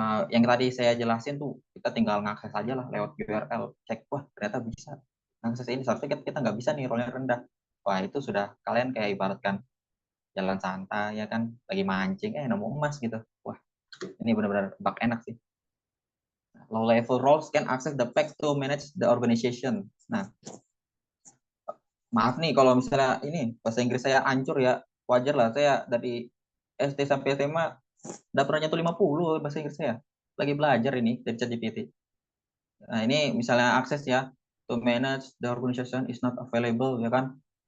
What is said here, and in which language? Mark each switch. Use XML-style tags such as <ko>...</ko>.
<id>yang tadi saya jelasin tuh kita tinggal ngakses aja lah lewat URL, cek wah ternyata bisa ngakses ini, seharusnya kita nggak bisa nih, rollnya rendah. Wah itu sudah kalian kayak ibaratkan jalan santai ya kan, lagi mancing nemu emas gitu. Wah ini benar-benar bug enak sih.</id> <en>Low level roles can access the facts to manage the organization.</en> <id>Nah maaf nih kalau misalnya ini bahasa Inggris saya hancur ya, wajar lah, saya dari SD sampai SMA udah pernah nyentuh 50 bahasa Inggris saya. Lagi belajar ini dari ChatGPT. Nah, ini misalnya akses ya,</id> <en>to manage the organization is not available</en> <id>ya kan.</id>